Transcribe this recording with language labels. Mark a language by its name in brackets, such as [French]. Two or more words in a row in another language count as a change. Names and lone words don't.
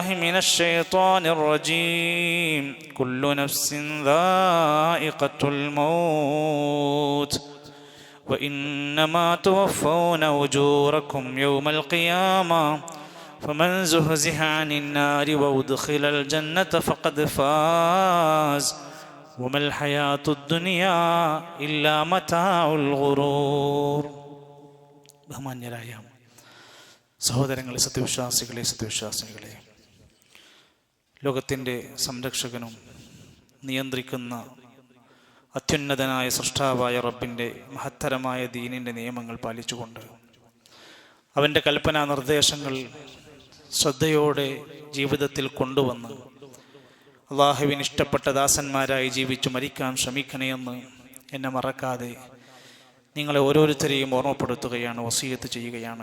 [Arabic] من الشيطان الرجيم كل نفس ذائقة الموت وإنما توفون أجوركم يوم القيامة فمن زحزح عن النار وأدخل الجنة فقد فاز وما الحياة الدنيا إلا متاع الغرور. [Malayalam] ബഹുമാന്യരായ സഹോദരങ്ങളെ, സത്യവിശ്വാസികളെ, ലോകത്തിൻ്റെ സംരക്ഷകനും നിയന്ത്രിക്കുന്ന അത്യുന്നതനായ സൃഷ്ടാവായ റബ്ബിൻ്റെ മഹത്തരമായ ദീനിൻ്റെ നിയമങ്ങൾ പാലിച്ചുകൊണ്ട് അവൻ്റെ കൽപ്പനാ നിർദ്ദേശങ്ങൾ ശ്രദ്ധയോടെ ജീവിതത്തിൽ കൊണ്ടുവന്ന് അള്ളാഹുവിന് ഇഷ്ടപ്പെട്ട ദാസന്മാരായി ജീവിച്ചു മരിക്കാൻ ശ്രമിക്കണമെന്ന് എന്നെ മറക്കാതെ നിങ്ങളെ ഓരോരുത്തരെയും ഓർമ്മപ്പെടുത്തുകയാണ്, വസിയത്ത് ചെയ്യുകയാണ്.